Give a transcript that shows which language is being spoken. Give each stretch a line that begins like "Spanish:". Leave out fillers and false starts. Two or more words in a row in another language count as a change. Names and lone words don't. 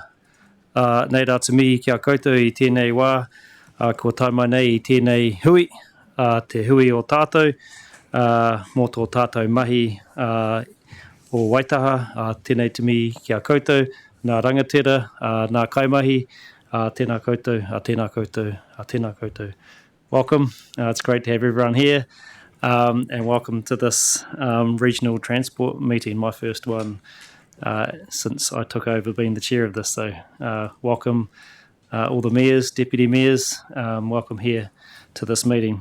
Māori: Nei rā te mihi ki a koutou i tēnei wā, ko tai mai nei i tēnei hui, te hui o tātou, mō tō tātou mahi o Waitaha, tēnei te mihi ki a koutou, nā rangatira, nā kaimahi, tēnā koutou, tēnā koutou, tēnā koutou.
English: Welcome, it's great to have everyone here, and welcome to this regional transport meeting, my first one since I took over being the chair of this. So welcome all the mayors, deputy mayors, welcome here to this meeting.